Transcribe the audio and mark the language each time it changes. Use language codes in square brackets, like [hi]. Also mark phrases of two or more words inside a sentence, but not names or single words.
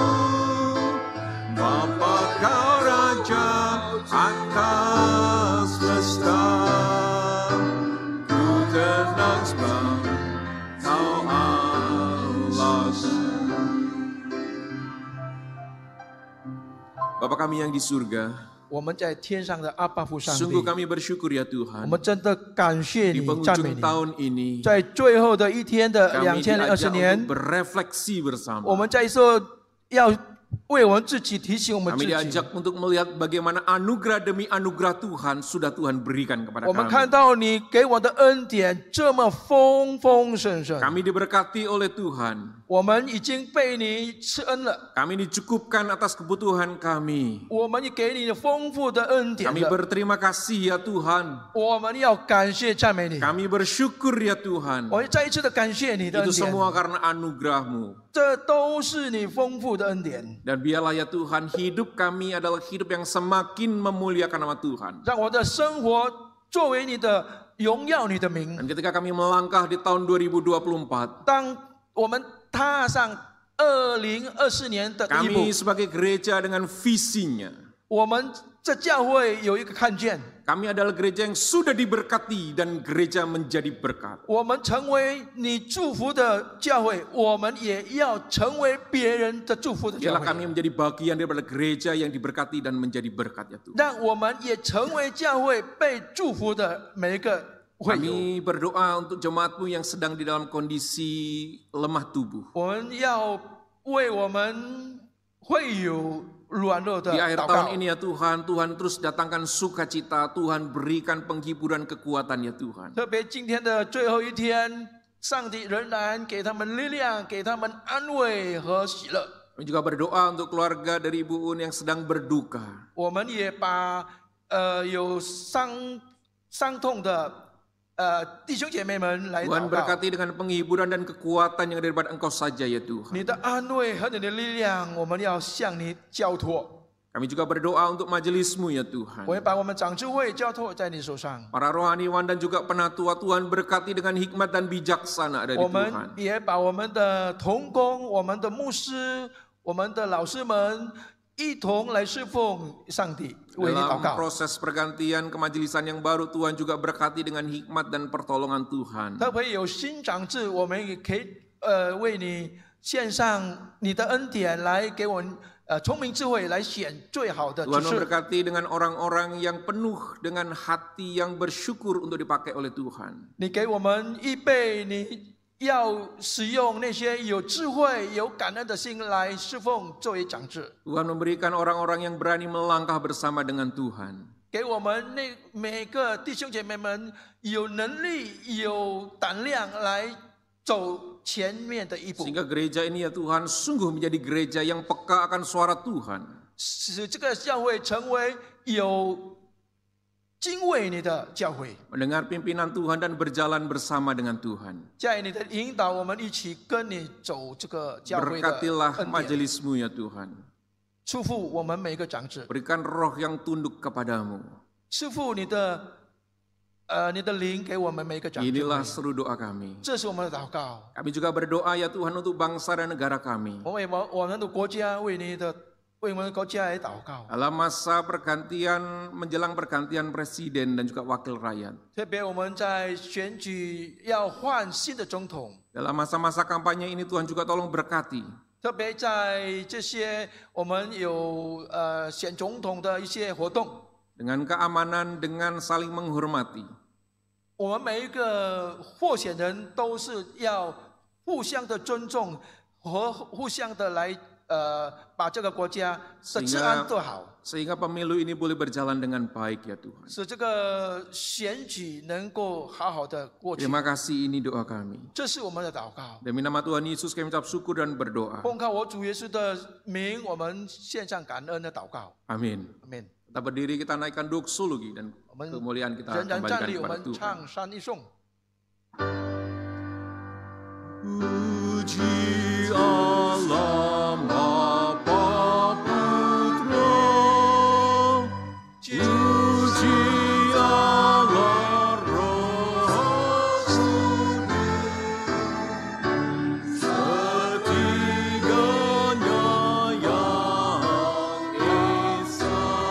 [id] Bapa kau Raja atas semesta, ku tenang sebab kau Allahku. Bapa kami yang di surga, [zh] 我们在天上的阿爸父上帝， [id] sungguh kami bersyukur ya [zh] 我 [id] Tuhan. [zh] 们真的感谢 [id] Di [zh] 你，赞美 [id] penghujung [zh] 你。 [id] tahun ini, [zh] 在最后的一天的 [id] kami 2020 diajak [zh] 年 [id] untuk，berefleksi bersama. [zh] 我们在说要为我们自己提醒我们 [id] Kami [zh] 自己。 [id] diajak untuk melihat bagaimana anugerah demi anugerah Tuhan sudah Tuhan berikan kepada [zh] 我们看 [id] kami. [zh] 到你给我的恩典这么丰丰盛盛， [id] Kami diberkati oleh Tuhan. [zh] 我们已经被你赐恩了， [id] Kami dicukupkan atas kebutuhan kami. [zh] 我们也给你丰富的恩典 [id] Kami [zh] 了。 [id] berterima kasih ya Tuhan. [zh] 我们要感谢赞美你， [id] Kami bersyukur ya Tuhan. [zh] 我再一次的感谢你的恩 [id] Itu [zh] 典， [id] semua karena anugerah-Mu. [zh] 这都是你丰富的恩典。 [id] Dan biarlah ya Tuhan, hidup kami adalah hidup yang semakin memuliakan nama Tuhan. [zh] 让我的生活作为你的荣耀你的名。 [id] Dan ketika kami melangkah di tahun 2024, [zh] 当我们踏上2024年的第一步。 [id] Kami sebagai gereja dengan visinya. [zh] 我们这教会有一个看见， [id] Kami adalah gereja yang sudah diberkati dan gereja menjadi berkat. [zh] 我们成为你祝福的教会，我们也要成为别人的祝福的教 [id] Biarlah [zh] 会。 [id] kami menjadi bagian daripada gereja yang diberkati dan menjadi berkat ya Tuhan. [zh] 让我们也成为教会被祝福的每一个会友。 [id] Kami berdoa untuk jemaatmu yang sedang di dalam kondisi lemah tubuh. [zh] 我们要为我们会友软弱的 [id] Di akhir [zh] 祷告 [id] tahun。ini ya Tuhan, Tuhan terus datangkan sukacita, Tuhan berikan penghiburan kekuatan ya Tuhan. [zh] 特别今天的最后一天，上帝仍然给他们力量，给他们安慰和喜乐。 [id] Kami juga berdoa untuk keluarga dari Ibu Un yang sedang berduka. [zh] 我们也把有伤痛的弟兄姐妹们来 [id] Tuhan [zh] 祷告。 [id] berkati dengan penghiburan dan kekuatan yang daripada Engkau saja ya Tuhan. [zh] 你的安慰和你的力量，我们要向你交托。 [id] Kami juga berdoa untuk majelismu ya Tuhan. [zh] 我也把我们长智慧交托在你手上。 [id] Para rohaniwan dan juga penatua Tuhan berkati dengan hikmat dan bijaksana dari [zh] 我们 [id] Tuhan. [zh] 也把我们的同工、我们的牧师、我们的老师们一同来侍奉上帝，为你祷 [id] Dalam [zh] 告。 [id] proses pergantian kemajelisan yang baru Tuhan juga berkati dengan hikmat dan pertolongan Tuhan. [zh] 特别有新长智，我们也可以为你献上你的恩典，来给我们聪明智慧，来选最好的指 [id] Tuhan [zh] 示。 [id] memberkati dengan orang-orang yang penuh dengan hati yang bersyukur untuk dipakai oleh Tuhan. [zh] 你给我们预备，你要使用那些有智慧、有感恩的心来侍奉作为长智。 [id] Tuhan memberikan orang-orang yang berani melangkah bersama dengan Tuhan. [zh] 给我们每个弟兄姐妹们有能力、有胆量来走前面的一步， [id] Sehingga gereja ini ya Tuhan sungguh menjadi gereja yang peka akan suara Tuhan. [zh] 使这个教会成为有敬畏你的教会。 [id] Mendengar pimpinan Tuhan dan berjalan bersama dengan Tuhan. [zh] 在你的引导，我们一起跟你走这个教会的 [id] Berkatilah [zh] 恩典， [id] majelismu ya Tuhan. [zh] 祝福我们每个长子， [id] Berikan roh yang tunduk kepadamu. [zh] 赐福你的灵给我们每个长子。 [id] Inilah seru doa kami. [zh] 这是我们的祷告。 [id] Kami juga berdoa ya Tuhan untuk bangsa dan negara kami. [zh] 我们的国家为我们的国家来祷告。 [id] Dalam masa pergantian, menjelang pergantian presiden dan juga wakil rakyat. [zh] 特别我们在选举要换新的总统， [id] Dalam masa-masa kampanye ini Tuhan juga tolong berkati. [zh] 特别在这些我们有选总统的一些活动， [id] Dengan keamanan, dengan saling menghormati. [zh] 我们每一个候选人都是要互相的尊重和互相的来把这个国家的治安做好， [id] Sehingga pemilu ini boleh berjalan dengan baik ya Tuhan. [zh] 使这个选举能够好好的过去。 [id] Terima kasih, ini doa kami. [zh] 这是我们的祷告。 [id] Demi nama Tuhan Yesus kami ucap syukur dan berdoa. [zh] 奉靠我主耶稣的名，我们献上感恩的祷告。 [id] Amin. [zh] 阿门。 [id] Kita berdiri, kita naikkan doksologi dan kemuliaan kita [zh] 仍然站 [id] kembalikan [zh] 立，我 [id] kepada [zh] 们 [id] Tuhan. [zh] 唱山一颂。 [id] Puji Allah Bapa Putra, puji Allah Roh Kudus, setiganya yang esa.